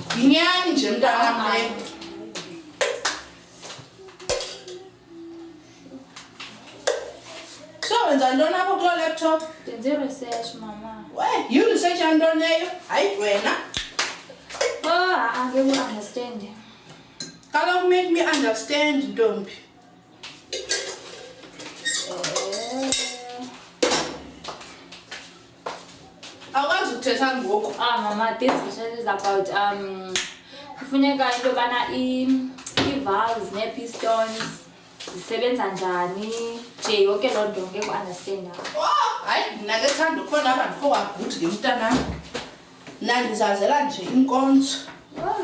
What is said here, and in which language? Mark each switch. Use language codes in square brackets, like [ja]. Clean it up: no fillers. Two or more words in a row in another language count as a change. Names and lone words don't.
[xh] Yinyani nje mntana leyo. So wenza ntoni apho kuloo laptop? Ndenze research mama. Yi-research yantoni leyo? Hayi wena. Angeke u-understand. Kaloku [en] make me understand [xh] ntombi. Awukwazi ukuthetha ngoku. Mama, [en] this research is about [xh] kufuneka into yobana ii-valves nee-pistons zisebenza njani nje yonke loo nto ngeke u-understanda. Hayi mna ke thanda ukhona apha ndikho kwabhuti ke mntanam. Mna ndizazela nje inkonzo.